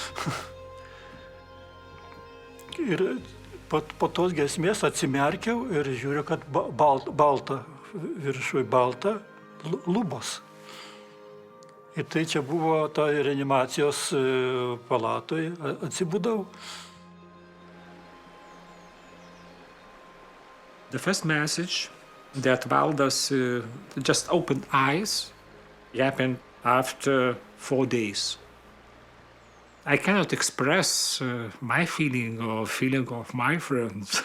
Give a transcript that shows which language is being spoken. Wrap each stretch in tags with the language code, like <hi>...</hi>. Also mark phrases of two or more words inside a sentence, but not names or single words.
<lt>Ir po tos giesmės atsimerkiau ir žiūriu, kad balta, viršui balta lubos. Ir tai čia buvo ta reanimacijos palatoj, atsibudau.</lt> <en>The first message that Valdas just opened eyes happened after 4 days. I cannot express my feeling or feeling of my friends.</en>